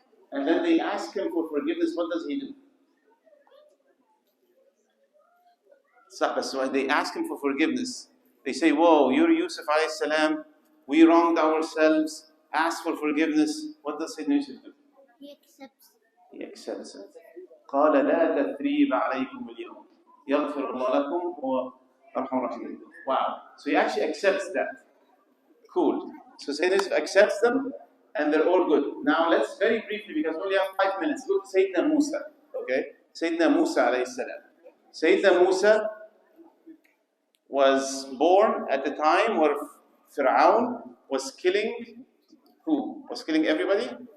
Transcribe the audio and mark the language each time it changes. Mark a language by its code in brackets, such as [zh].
[en] And then they ask him for forgiveness. What does he do? [ar] صح بس [en] when they ask him for forgiveness, they say, whoa, you're Yusuf alayhi salam, we wronged ourselves, ask for forgiveness. What does Sayyidina Yusuf do? He accepts. He accepts it. [ar] قال لا تثريب عليكم اليوم يغفر الله لكم هو أرحم الراحمين. [en] Wow. So he actually accepts that. Cool. So Sayyidina Yusuf accepts them and they're all good. Now let's very briefly, because we only have 5 minutes, go to Sayyidina Musa. Okay? Sayyidina Musa alayhi salam. Sayyidina Musa was born at the time where Fir'aun was killing who? Was killing everybody?